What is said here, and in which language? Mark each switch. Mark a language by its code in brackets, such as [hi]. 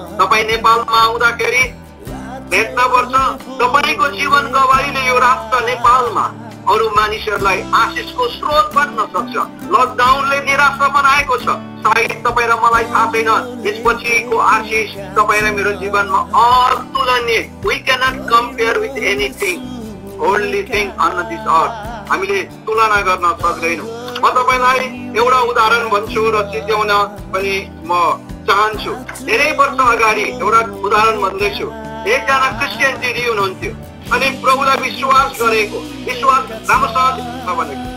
[ne] तपाईँ नेपालमा आउँदाखेरि भेट्न पर्छ। तपाईँको जीवन गवाईले यो राष्ट्र नेपालमा अरू मानिसहरूलाई आशिषको स्रोत बन्न सक्छ। लकडाउनले निराशा बनाएको छ, सायद तपाईँ र मलाई थाहा छैन। यसपछिको आशिष तपाईँ र मेरो जीवनमा अतुलनीय। [en] We cannot compare with anything, only thing on this earth. [ne] हामीले तुलना गर्न सक्दैनौँ। म तपाईँलाई एउटा उदाहरण भन्छु र सिद्ध्याउन पनि म चाहन्छु। धेरै वर्ष अगाडि एउटा उदाहरण भन्दैछु। एकजना क्रिस्चियन दिदी हुनुहुन्थ्यो, अनि प्रभुलाई विश्वास गरेको, विश्वास राम्रोसँग भनेको।